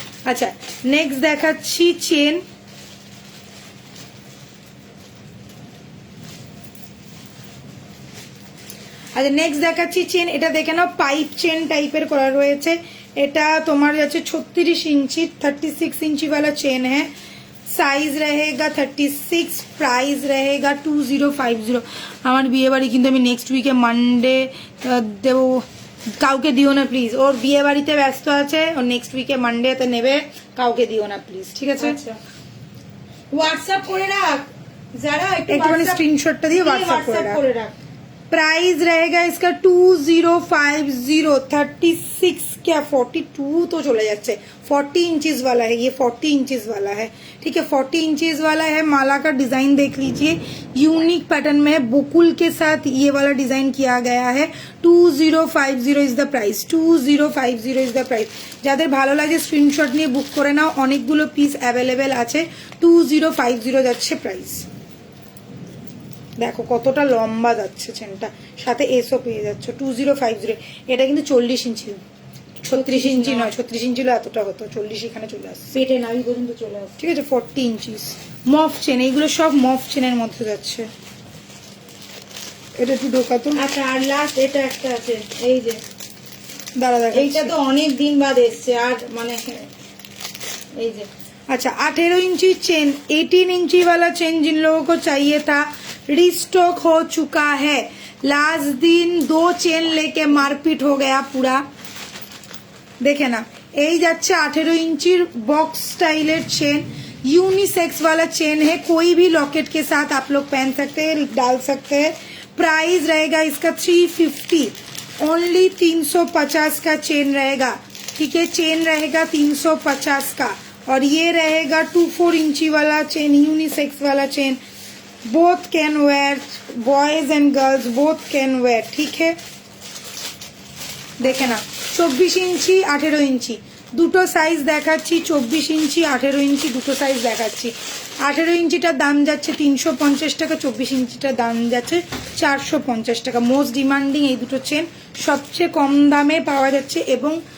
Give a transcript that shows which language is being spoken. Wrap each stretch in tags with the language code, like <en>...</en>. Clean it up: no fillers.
<bn>আচ্ছা নেক্সট দেখাচ্ছি চেন। আচ্ছা নেক্সট দেখাচ্ছি চেন, এটা দেখে নাও পাইপ চেন টাইপের করা রয়েছে। এটা তোমার যাচ্ছে 36 इंची, 36 इंची</bn> <hi>वाला चेन है। साइज रहेगा 36, प्राइस रहेगा 2050।</hi> <bn>আমার বিয়ে বাড়ি কিন্তু আমি নেক্সট উইকে মানডে দেবো, কাউকে দিও না প্লিজ, ওর বিয়ে বাড়িতে ব্যস্ত আছে, ও নেক্সট উইকে মানডেতে নেবে, কাউকে দিও না প্লিজ, ঠিক আছে? হোয়াটসঅ্যাপ করে রাখ, যারা একটুখানি স্ক্রিনশটটা দিয়ে হোয়াটসঅ্যাপ করে রাখ।</bn> <hi>प्राइस रहेगा इसका 2050। 36 क्या 42 तो चले जाते, 40 इंचेस वाला है ये, 40 इंचेस वाला है, ठीक है 40 इंचेस वाला है। माला का डिजाइन देख लीजिए, यूनिक पैटर्न में बुकुल के साथ ये वाला डिजाइन किया गया है। 2050 is the price, 2050 is the price.</hi> <bn>যাদের ভালো লাগে স্ক্রিনশট নিয়ে বুক করে নাও, অনেকগুলো পিস অ্যাভেলেবেল আছে। 2050 যাচ্ছে প্রাইস। দেখো কতটা লম্বা যাচ্ছে চেনটা, সাথে এসও পেয়ে যাচ্ছ 2050। এটা কিন্তু 40 ইঞ্চি, 36 ইঞ্চি নয়, 36 ইঞ্চি হলে এতটা হতো, 40 এখানে চলে আসছে, পেটে নাভি পর্যন্ত চলে আসছে, ঠিক আছে 40 ইঞ্চিস। মফ চেন, এইগুলো সব মফ চেনের মধ্যে যাচ্ছে। এটা একটু ঢোকাতো। আচ্ছা আর লাস্ট এটা একটা আছে, এই যে দাঁড়া দেখা, এইটা তো অনেক দিন বাদ এসছে, আর মানে এই যে।</bn> <hi>अच्छा 18 इंची चेन, 18 इंची वाला चेन जिन लोगों को चाहिए था रिस्टॉक हो चुका है। लास्ट दिन 2 चेन लेके मारपीट हो गया पूरा, देखे ना। यही जाच्छे 18 इंची बॉक्स स्टाइलर चेन, यूनिसेक्स वाला चेन है, कोई भी लॉकेट के साथ आप लोग पहन सकते हैं, डाल सकते हैं। प्राइस रहेगा इसका 350, ओनली 350 का चेन रहेगा, ठीक है चेन रहेगा 350 का। और ये रहेगा 24 इंची वाला चेन, यूनिसेक्स वाला chain, both can wear, boys and girls both can wear, ठीक है। देखे ना</hi> <bn>24 इंची 18 इंची দুটো সাইজ দেখাচ্ছি, 24 इंची 18 इंची দুটো সাইজ দেখাচ্ছি। 18 इंचीটার দাম যাচ্ছে 350 টাকা, 24 इंचीটার দাম যাচ্ছে 450 টাকা। মোস্ট ডিমান্ডিং এই দুটো চেন সবচেয়ে কম দামে পাওয়া যাচ্ছে এবং</bn>